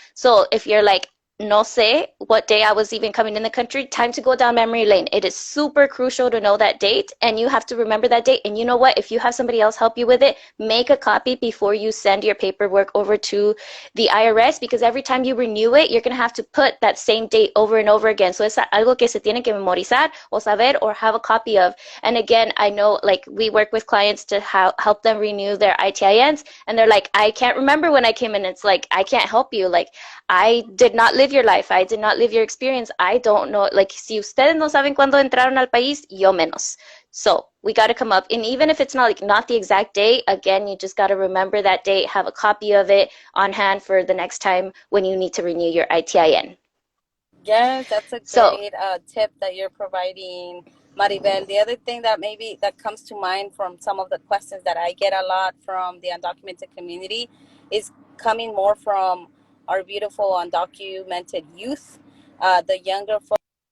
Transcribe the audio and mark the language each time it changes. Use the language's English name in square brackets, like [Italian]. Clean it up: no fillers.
[English] So if you're like, [Spanish] no sé [English] what day I was even coming in the country, time to go down memory lane. It is super crucial to know that date, and you have to remember that date. And you know what? If you have somebody else help you with it, make a copy before you send your paperwork over to the IRS, because every time you renew it, you're going to have to put that same date over and over again. [Spanish] So es algo que se tiene que memorizar o saber [English] or have a copy of. And again, I know like we work with clients to help them renew their ITINs, and they're like, I can't remember when I came in. It's like, I can't help you. Like, I did not live your life. I did not live your experience. I don't know. [Spanish] Like, si ustedes no saben cuándo entraron al país, yo menos. [English] So we got to come up, and even if it's not like not the exact date, again, you just got to remember that date, have a copy of it on hand for the next time when you need to renew your ITIN. Yes, that's a So great tip that you're providing, Maribel. The other thing that maybe that comes to mind from some of the questions that I get a lot from the undocumented community is coming more from our beautiful undocumented youth, the younger folks.